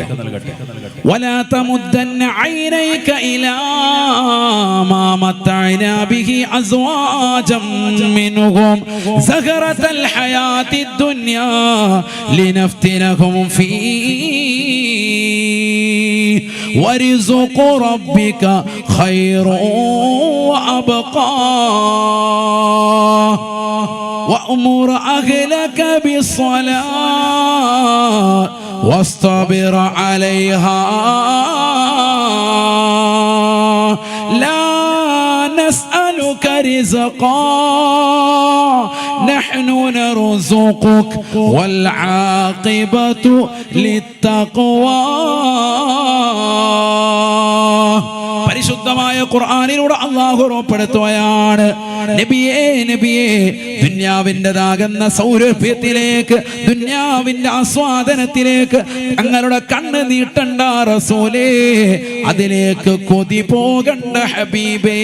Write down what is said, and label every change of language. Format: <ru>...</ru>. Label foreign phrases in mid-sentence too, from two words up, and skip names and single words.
<ar>ولا تمدن عينيك إلى ما متعنا به أزواجا منهم زهرة الحياة الدنيا لنفتنهم في ورزق ربك خير وأبقى وأمر أهلك بالصلاة واصطبر عليها لا نسألك رزقا نحن نرزقك والعاقبة للتقوى.</ar> <ml>പരിശുദ്ധമായ ഖുർആനിലൂടെ അല്ലാഹു ഉറപ്പെടുത്തുകയാണ്, നബിയേ, നബിയേ, ദുനിയാവിൻ്റെതാകുന്ന സൗരഭ്യത്തിലേക്ക്, ദുനിയാവിന്റെ ആസ്വാദനത്തിലേക്ക് ഞങ്ങളുടെ കണ്ണ് നീട്ടണ്ട റസൂലേ, അതിലേക്ക് കൊതി പോകണ്ട ഹബീബേ.</ml>